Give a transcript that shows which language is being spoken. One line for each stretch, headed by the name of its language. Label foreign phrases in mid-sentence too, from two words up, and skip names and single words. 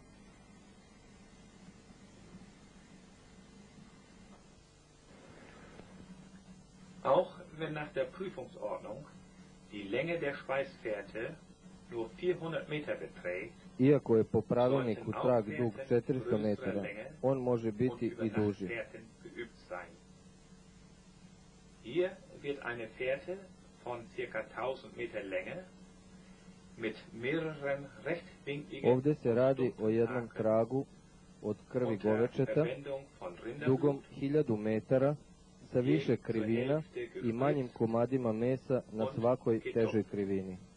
German: Auch wenn nach der Prüfungsordnung die Länge der Speisfährte nur 400 Meter beträgt,
Croatian: Iako je po pravilniku trag dug 400 metara, on može biti i duži.
German: Hier wird eine Fährte von ca. 1000 Meter Länge mit mehreren rechtwinkligen
Croatian: Ovdje se radi o jednom tragu od krvi govečeta, dugom 1000 metara, sa više krivina i manjim komadima mesa na svakoj težoj krivini.